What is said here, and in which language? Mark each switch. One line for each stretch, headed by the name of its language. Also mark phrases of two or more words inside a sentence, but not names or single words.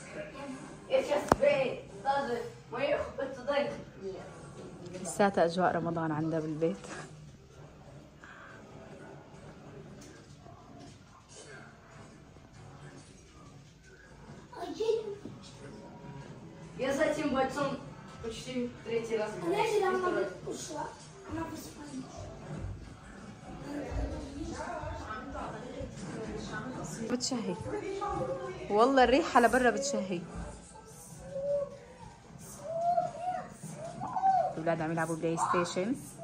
Arabic: لساتها أجواء رمضان عندها بالبيت.
Russian: Я за этим бойцом почти третий раз.
Arabic: بتشهي والله، الريحة لبرا بتشهي. الأولاد عم يلعبوا بلاي ستيشن.